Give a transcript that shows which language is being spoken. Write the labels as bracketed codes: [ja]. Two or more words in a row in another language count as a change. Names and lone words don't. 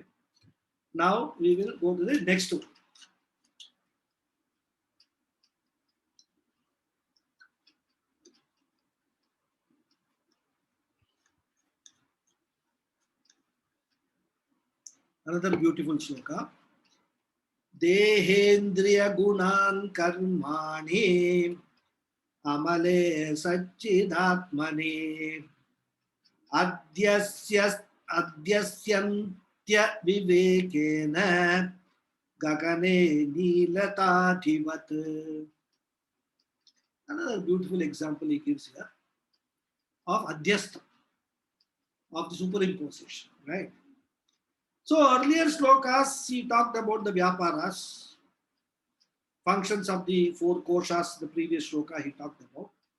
[en] Now we will go to the next one. Another beautiful sloka. [sa] Dehendriya gunan karmani amale satchidatmane adyasyantya vivekena gagane nilatativat. [en] Another beautiful example he gives here of adhyastha, of the superimposition, right? So earlier slokas, he talked about the vyaparas, functions of the four koshas, the previous sloka he talked about.